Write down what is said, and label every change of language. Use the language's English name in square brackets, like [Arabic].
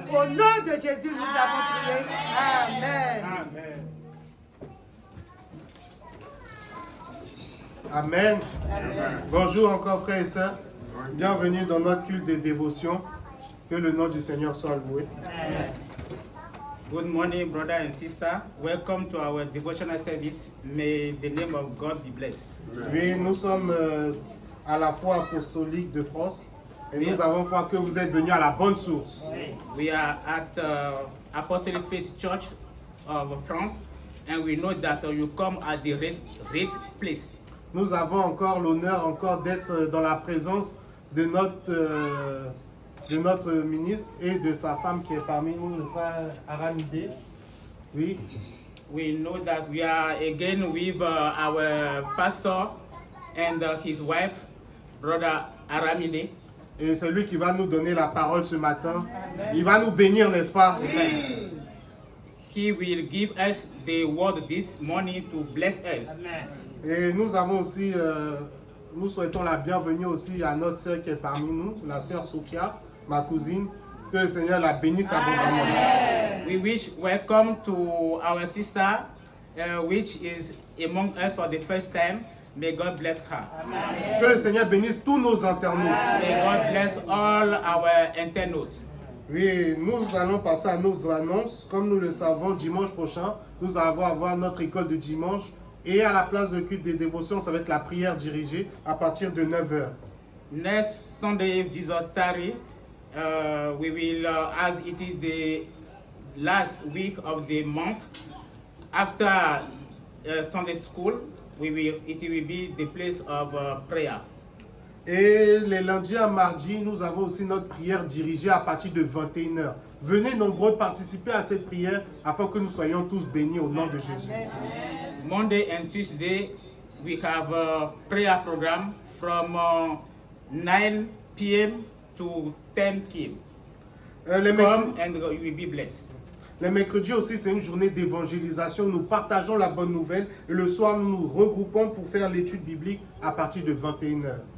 [French] Au nom de Jésus, nous avons prié. Amen. Amen. Amen. Bonjour encore frères et sœurs. Bienvenue dans notre culte de dévotion. Que le nom du Seigneur soit loué. Amen. [English] Good morning, brother and sister. Welcome to our devotional service. May the name of God be blessed. [French] Oui, nous sommes à la foi apostolique de France. Et nous avons foi que vous êtes venus à la bonne source. [English] We are at Apostolic Faith Church of France, and we know that you come at the right place. [French] Nous avons encore l'honneur d'être dans la présence de notre ministre et de sa femme qui est parmi nous, le frère Aramide. Oui. [English] We know that we are again with our pastor and his wife, brother Aramide. [French] Et c'est lui qui va nous donner la parole ce matin. Amen. Il va nous bénir, n'est-ce pas? Amen. [English] He will give us the word this morning to bless us. [French] Amen. Et nous avons aussi nous souhaitons la bienvenue aussi à notre sœur qui est parmi nous, la sœur Sophia, ma cousine. Que le Seigneur la bénisse abondamment. [English] We wish welcome to our sister, which is among us for the first time. May God bless her. [French] Que le Seigneur bénisse tous nos internautes. [English] May God bless all our internautes. [French] Oui, nous allons passer à nos annonces. Comme nous le savons, dimanche prochain, nous allons avoir notre école de dimanche. Et à la place de culte des dévotions, ça va être la prière dirigée à partir de 9h. [English] Next Sunday, if Jesus tarry, we will, as it is the last week of the month, after Sunday school, it will be the place of prayer. [French] Et les lundis à mardi, nous avons aussi notre prière dirigée à partir de 21h. Venez nombreux participer à cette prière afin que nous soyons tous bénis au nom de Jésus. [English] Monday and Tuesday, we have a prayer program from 9 p.m. to 10 p.m. Come and you will be blessed. [French] Les mercredis aussi, c'est une journée d'évangélisation. Nous partageons la bonne nouvelle et le soir, nous nous regroupons pour faire l'étude biblique à partir de 21h.